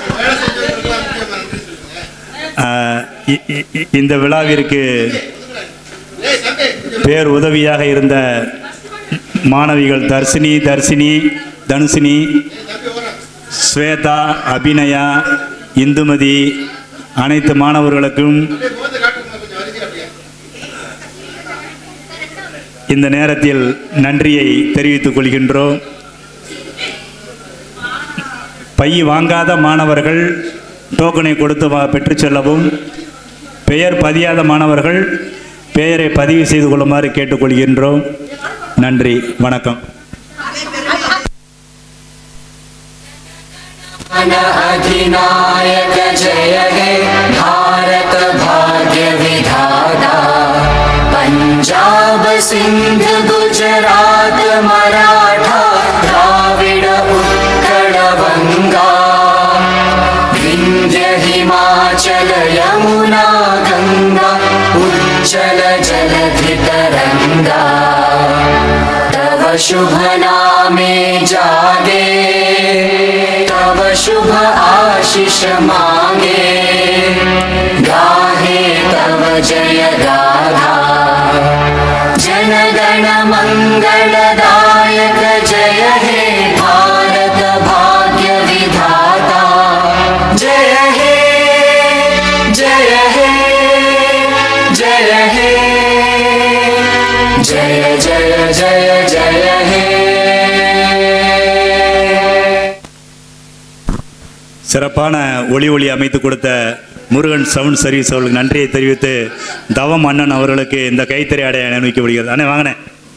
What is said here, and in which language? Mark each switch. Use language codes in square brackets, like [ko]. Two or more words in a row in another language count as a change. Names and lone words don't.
[ta] இந்த விழாவிற்கு பேர் உதவியாக இருந்த மாணவிகள் தனுசினி, ஸ்வேதா, அபிநயா, இந்துமதி அனைத்து மாணவர்களுக்கும் இந்த நேரத்தில் நன்றியை தெரிவித்துக் கொள்கின்றோம். பை வாங்காத மாணவர்கள் டோக்கனை கொடுத்து பெற்றுச் செல்லவும், பெயர் பதியாத மாணவர்கள் பெயரை பதிவு செய்து கொள்ளுமாறு கேட்டுக்கொள்கின்றோம். நன்றி, வணக்கம். [bn] অধিনায়ক জয় হে ভারত ভাগ্য বিধাতা পঞ্জাব সিন্ধ গুজরাট মরাঠা দ্রাবিড় উৎকল বঙ্গ বিন্ধ্য হিমাচল যমুনা গঙ্গা উজ্জল জলধি তরঙ্গ তব শুভ নামে জাগে তব শুভ আশিষ মাগে গাহে তব জয় গাথা জনগণ মঙ্গলদায়ক জয় হে ভারত ভাগ্য বিধাতা জয় হে জয় হে জয় হে জয় জয় জয় জয় হে. [ta] சிறப்பான ஒளி அமைத்து கொடுத்த முருகன் சவுண்ட் சர்வீஸ் அவர்களுக்கு நன்றியை தெரிவித்து தவம் அண்ணன் அவர்களுக்கு இந்த கைத்தறி ஆடை அணிவிக்கப்படுகிறது. அண்ணே வாங்கினேன்.